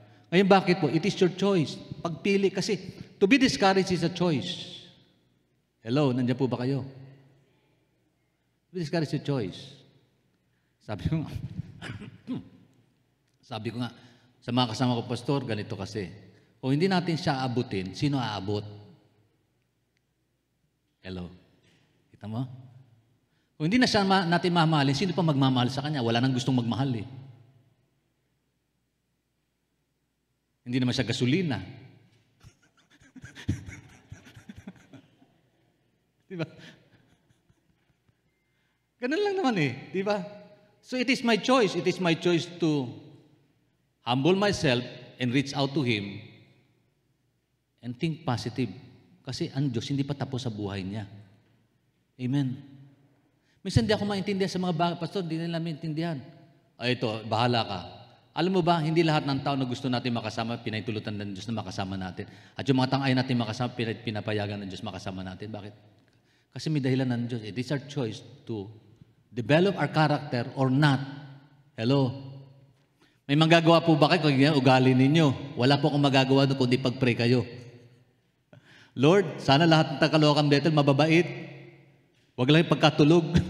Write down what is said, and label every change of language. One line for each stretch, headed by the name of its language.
Filipino: Ngayon bakit po?
English: It is your choice.
Filipino: Pagpili kasi,
English: to be discouraged is a choice. Hello,
Filipino: nandiyan po ba kayo?
English: To be discouraged is a choice.
Filipino: Sabi ko nga, sa mga kasama ko, Pastor, ganito kasi. Kung hindi natin siya aabutin, sino aabot? Hello? Kita mo? Kung hindi na siya natin mamahalin, sino pa magmamahal sa Kanya? Wala nang gustong magmahal eh. Hindi naman siya gasolina. Diba? Ganun lang naman eh. Diba?
English: So it is my choice. It is my choice to humble myself and reach out to Him and think positive.
Filipino: Kasi ang Diyos hindi pa tapos sa buhay niya. Amen. Minsan di ako maintindihan sa mga bagay. Pastor, di nila maintindihan. Ay ito, bahala ka. Alam mo ba, hindi lahat ng tao na gusto natin makasama, pinaitulutan ng Diyos na makasama natin. At yung mga tangay natin makasama, pinapayagan ng Diyos makasama natin. Bakit? Kasi may dahilan ng Diyos.
English: It is our choice to develop our character or not.
Filipino: Hello? May magagawa po ba kayo kung yan ugali ninyo? Wala po akong magagawa doon kundi pag-pray kayo. Lord, sana lahat ng Caloocan Bethel mababait. Huwag lang yung pagkatulog.